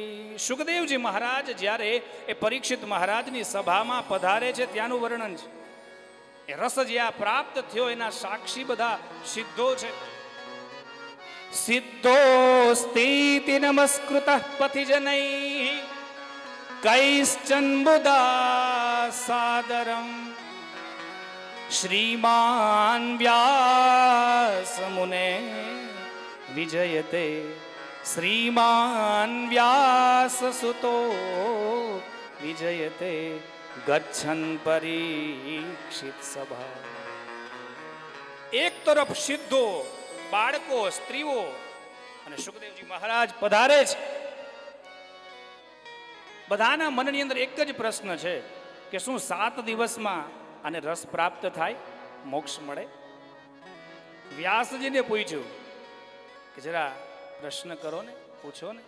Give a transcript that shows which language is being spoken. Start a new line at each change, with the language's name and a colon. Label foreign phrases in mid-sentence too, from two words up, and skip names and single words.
Gujarati: સુખદેવજી મહારાજ જ્યારે એ પરીક્ષિત મહારાજની સભામાં પધારે છે ત્યાંનું વર્ણન છે. એ રસ જ્યાં પ્રાપ્ત થયો એના સાક્ષી બધા સિદ્ધો છે.
Sanskrit: सिद्धो स्थिति नमस्कृत पथिजनै कैश्चन बुधा सादरम श्रीमान व्यास मुने विजयते श्रीमान व्यास सुतो विजयते गच्छन परीक्षित सभा।
Gujarati: એક તરફ સિદ્ધો बाળકો સ્ત્રીઓ અને સુખદેવજી મહારાજ પધારે છે। બધાના મનની અંદર એક જ પ્રશ્ન છે કે શું 7 દિવસમાં આને રસ પ્રાપ્ત થાય, મોક્ષ મળે? વ્યાસજીને પૂછ્યું કે જરા પ્રશ્ન કરો ને, પૂછો ને।